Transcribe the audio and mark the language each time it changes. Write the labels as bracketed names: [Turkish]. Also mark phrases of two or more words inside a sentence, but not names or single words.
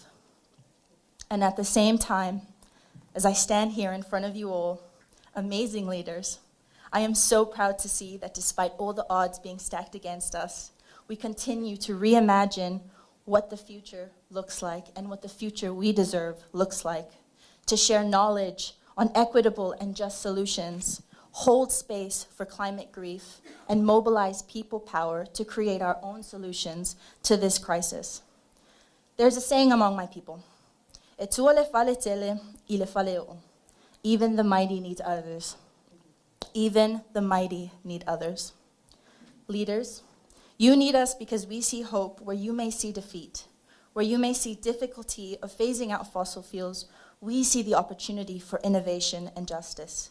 [English] And at the same time, as I stand here in front of you all, amazing leaders, I am so proud to see that despite all the odds being stacked against us, we continue to reimagine what the future looks like and what the future we deserve looks like, to share knowledge on equitable and just solutions, hold space for climate grief, and mobilize people power to create our own solutions to this crisis. There's a saying among my people, [Samoan] "E tua le fale tele, I le fale o." [English] Even the mighty need others. Even the mighty need others. Leaders, you need us because we see hope where you may see defeat, where you may see difficulty of phasing out fossil fuels. We see the opportunity for innovation and justice.